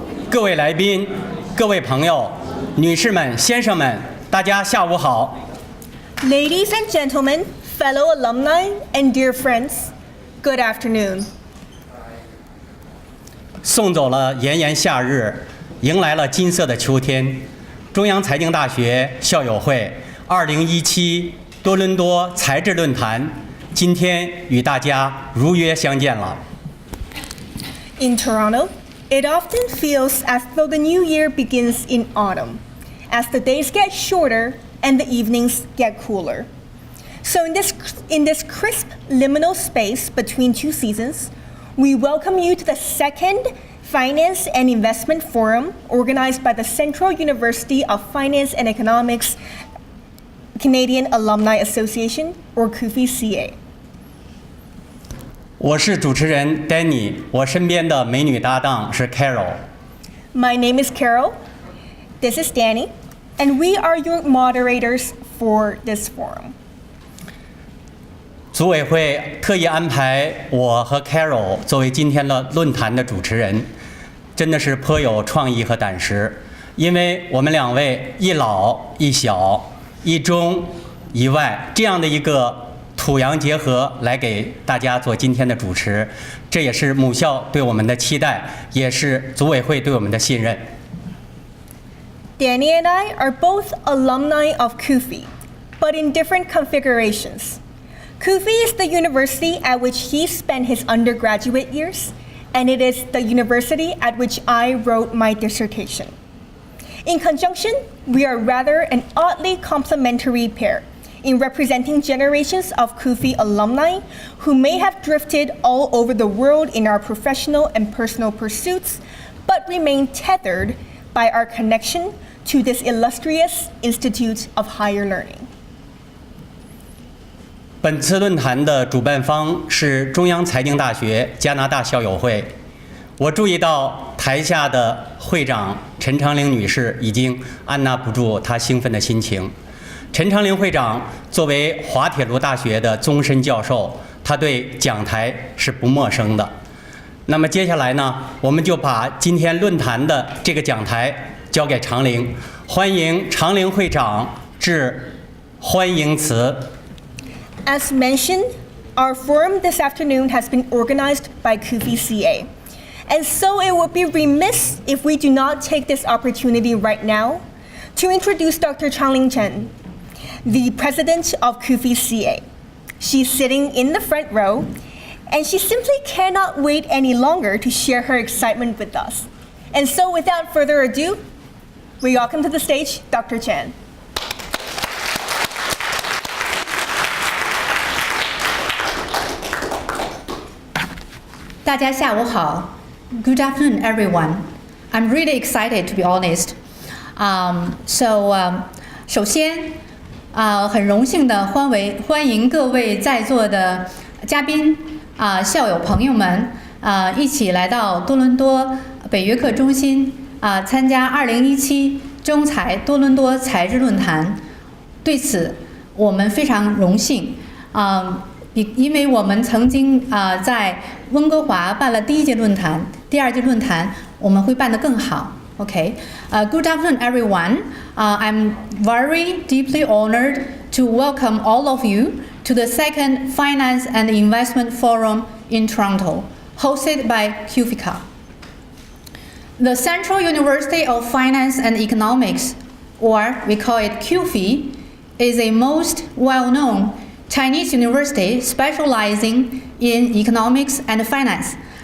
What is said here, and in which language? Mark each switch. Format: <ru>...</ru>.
<zh>各位来宾、各位朋友、女士们、先生们，大家下午好。</zh> <en>Ladies and gentlemen, fellow alumni and dear friends, good afternoon.</en> <zh>送走了炎炎夏日，迎来了金色的秋天。中央财经大学校友会2017多伦多财智论坛，今天与大家如约相见了。</zh> <en>In Toronto, it often feels as though the new year begins in autumn, as the days get shorter and the evenings get cooler. So in this crisp liminal space between two seasons, we welcome you to the second Finance and Investment Forum organized by the Central University of Finance and Economics Canadian Alumni Association, or CUFECA.</en> <zh>我是主持人 Danny， 我身边的美女搭档是 Carol。</zh> <en>My name is Carol, this is Danny, and we are your moderators for this forum.</en> <zh>组委会特意安排我和 Carol 作为今天的论坛的主持人，真的是颇有创意和胆识，因为我们两位一老一小、一中一外这样的一个土洋结合来给大家做今天的主持，这也是母校对我们的期待，也是组委会对我们的信任。</zh> <en>Danny and I are both alumni of CUFE, but in different configurations. CUFE is the university at which he spent his undergraduate years, and it is the university at which I wrote my dissertation. In conjunction, we are rather an oddly complementary pair in representing generations of CUFE alumni who may have drifted all over the world in our professional and personal pursuits, but remain tethered by our connection to this illustrious institute of higher learning.</en> <zh>本次论坛的主办方是中央财经大学加拿大校友会。我注意到台下的会长陈长玲女士已经按捺不住她兴奋的心情。陈长玲会长作为滑铁卢大学的终身教授，她对讲台是不陌生的。那么接下来呢，我们就把今天论坛的这个讲台交给长玲，欢迎长玲会长致欢迎词。</zh> <en>As mentioned, our forum this afternoon has been organized by CUFECA, and so it would be remiss if we do not take this opportunity right now to introduce Dr. Changling Chen, the president of CUFECA. She's sitting in the front row, and she simply cannot wait any longer to share her excitement with us. And so without further ado, we welcome to the stage Dr. Chen.</en> <zh>大家下午好</zh> <en>Good afternoon, everyone. I'm really excited, to be honest.</en> <zh>首先，很荣幸的欢迎各位在座的嘉宾校友朋友们一起来到多伦多北约克中心参加2017中财多伦多财智论坛。对此，我们非常荣幸因为我们曾经在温哥华办了第一届论坛，第二届论坛我们会办得更好。</zh> <en>Okay, good afternoon, everyone. I'm very deeply honored to welcome all of you to the second Finance and Investment Forum in Toronto, hosted by CUFECA. The Central University of Finance and Economics, or we call it CUFE, is a most well-known Chinese university specializing in economics and finance.</en>